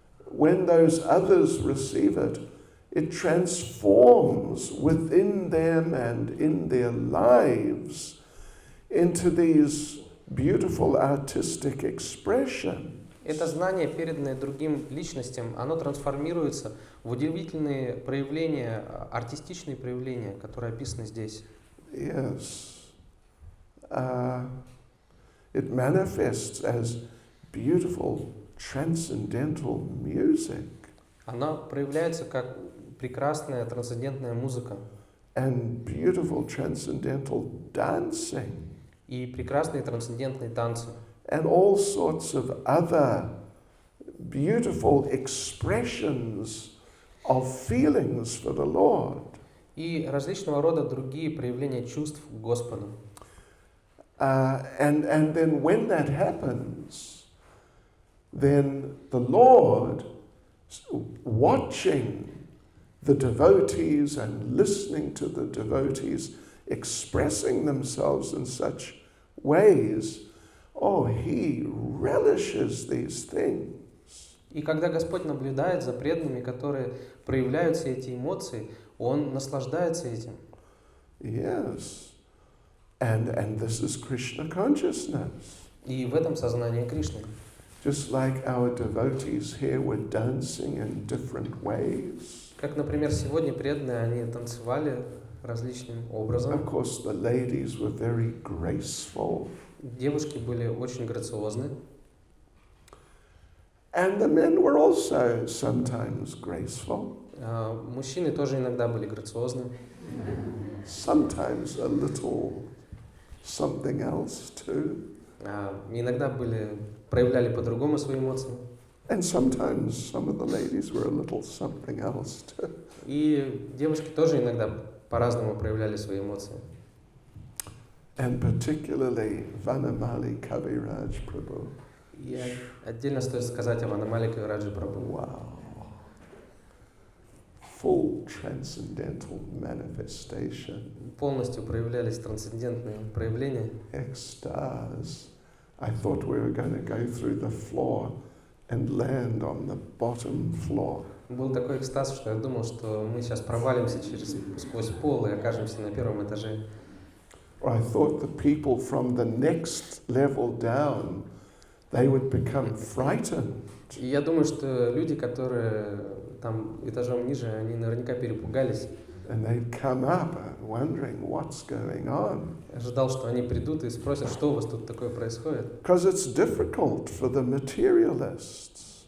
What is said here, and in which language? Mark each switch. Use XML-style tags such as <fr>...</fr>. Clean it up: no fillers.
<en>When those others receive it, it transforms within them and in their lives into these beautiful artistic expressions.</en> <ru>это знание, переданное другим личностям, оно трансформируется в удивительные проявления, артистичные проявления, которые описаны здесь.</ru> <en>Yes. It manifests as beautiful transcendental music.</en> <ru>Она проявляется как прекрасная трансцендентная музыка</ru> <en>And beautiful transcendental dancing.</en> <ru>и прекрасные трансцендентные танцы.</ru> <en>And all sorts of other beautiful expressions of feelings for the Lord.</en> <ru>И различного рода другие проявления чувств к Господу.</ru> <en>And then when that happens, then the Lord, watching the devotees and listening to the devotees expressing themselves in such ways, he relishes these things.</en> <ru>И когда Господь наблюдает за преданными, которые проявляют все эти эмоции, Он наслаждается этим.</ru> <en>Yes. And this is Krishna consciousness.</en> <ru>И в этом сознание Кришны.</ru> <en>Just like our devotees here were dancing in different ways.</en> <ru>Как, например, сегодня преданные, они танцевали различным образом.</ru> <en>Of course, the ladies were very graceful.</en> <ru>Девушки были очень грациозны.</ru> <en>And the men were also sometimes graceful.</en> <ru>Мужчины тоже иногда были грациозны.</ru> <en>Sometimes a little something else too.</en> <ru>Иногда проявляли по-другому свои эмоции.</ru> <en>And sometimes some of the ladies were a little something else too.</en> <ru>И девушки тоже иногда по-разному проявляли свои эмоции.</ru> <en>And particularly Vanamali Kaviraj Prabhu.</en> <ru>И отдельно стоит сказать о Ванамали Кавираджи Прабху.</ru> <en>Wow. Full transcendental manifestation.</en> <ru>Полностью проявлялись трансцендентные проявления. Экстаз.</ru> <en>I thought we were going to go through the floor and land on the bottom floor.</en> <ru>Был такой экстаз, что я думал, что мы сейчас провалимся сквозь пол и окажемся на первом этаже.</ru> <en>Or I thought the people from the next level down, they would become frightened.</en> <ru>И я думаю, что люди, которые там этажом ниже, они наверняка перепугались.</ru> <en>And they'd come up wondering what's going on.</en> <ru>Ожидал, что они придут и спросят, что у вас тут такое происходит.</ru> <en>Because it's difficult for the materialists.</en>